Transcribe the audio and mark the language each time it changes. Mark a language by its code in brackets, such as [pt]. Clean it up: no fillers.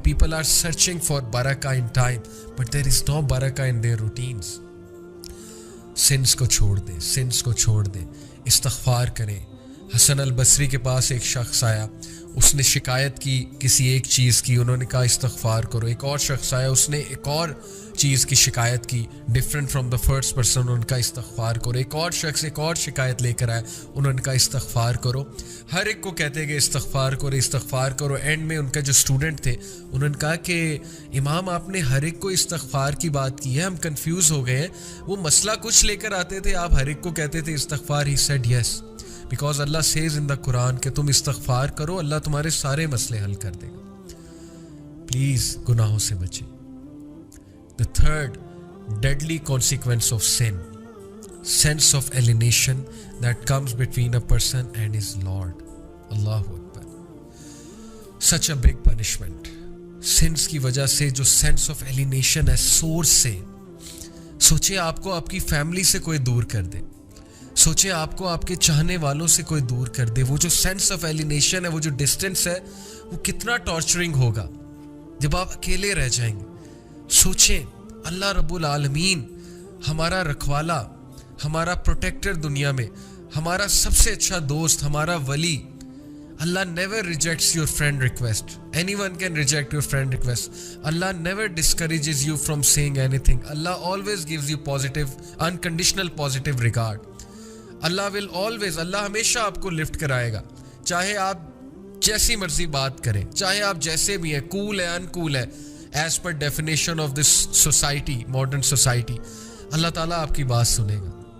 [en] People are searching for barakah in time. But there is no barakah in their routines. [ur] Sins کو چھوڑ دیں. استغفار کریں. حسن البصری کے پاس ایک شخص آیا, اس نے شکایت کی کسی ایک چیز کی, انہوں نے کہا استغفار کرو. ایک اور شخص آیا, اس نے ایک اور چیز کی شکایت کی, [en] different from the first person, [ur] انہوں نے کہا استغفار کرو. ایک اور شخص ایک اور شکایت لے کر آیا, انہوں نے کہا استغفار کرو. ہر ایک کو کہتے کہ استغفار کرو. اینڈ میں ان کا جو اسٹوڈنٹ تھے انہوں نے کہا کہ امام آپ نے ہر ایک کو استغفار کی بات کی ہے, ہم کنفیوز ہو گئے ہیں. وہ مسئلہ کچھ لے کر آتے تھے, آپ ہر ایک کو کہتے تھے استغفار. [en] he said yes, because Allah Cs in the Quran [ur] کہ تم استغفار کرو, اللہ تمہارے سارے مسئلے حل کر دے گا. پلیز گناہوں سے بچیں. [en] The third deadly consequence of sin, sense of alienation that comes between a person and his Lord. Allahu Akbar. Such a big punishment. [ur] Sins کی وجہ سے جو [en] sense of alienation [ur] ہے source سے. سوچیں آپ کو آپ کی فیملی سے کوئی دور کر دے, سوچیں آپ کو آپ کے چاہنے والوں سے کوئی دور کر دے. وہ جو [en] sense of alienation [ur] ہے, وہ جو ڈسٹینس ہے, وہ کتنا ٹارچرنگ ہوگا جب آپ اکیلے رہ جائیں گے. سوچیں اللہ رب العالمین ہمارا رکھوالا, ہمارا پروٹیکٹر دنیا میں, ہمارا سب سے اچھا دوست, ہمارا ولی, [en] Allah never rejects your friend request. Anyone can reject your friend request. Allah never discourages you from saying anything. Allah always gives you positive, unconditional positive regard. Allah will always, [ur] Allah ہمیشہ آپ کو lift کرائے گا, چاہے آپ جیسی مرضی بات کریں, چاہے آپ جیسے بھی ہیں, cool ہے, uncool ہے, [en] as per definition of this society, modern society, [ur] اللہ تعالیٰ آپ کی بات سنے گا.